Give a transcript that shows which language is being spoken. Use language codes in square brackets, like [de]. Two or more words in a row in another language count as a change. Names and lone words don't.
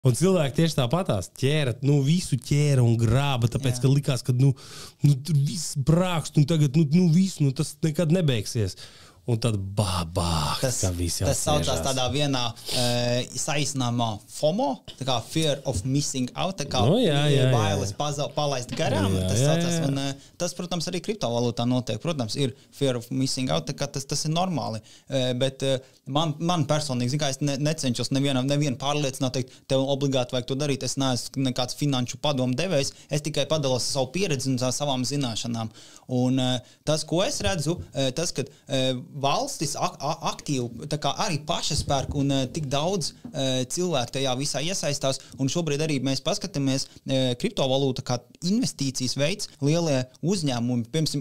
[lv] Un cilvēki tieši tāpatās ķēra, visu ķēra un grāba, tāpēc, ka likās, ka, tur viss brākst, un tagad, visu, tas nekad nebeigsies. Un tad bābāks, kā visi tas saucās tādā vienā saīsinājumā FOMO, tā kā [en] fear of missing out, [lv] tā kā bailes palaist garām, tas saucās, un tas, protams, arī kriptovalūtā notiek, protams, ir [en] fear of missing out, [lv] tā kā tas ir normāli, bet man personīgi, zin kā, es necenšos nevienu pārliecināt, teikt, tev obligāti vajag to darīt, es neesmu nekāds finanšu padomu devējs, es tikai padalos savu pieredzi un savām zināšanām, un tas, ko es redzu, tas, kad valstis aktīvi, tā kā arī pašas pērk un tik daudz cilvēku tajā visā iesaistās, un šobrīd arī mēs paskatāmies kriptovalūta kā investīcijas veids, lielie uzņēmumi, piemēram,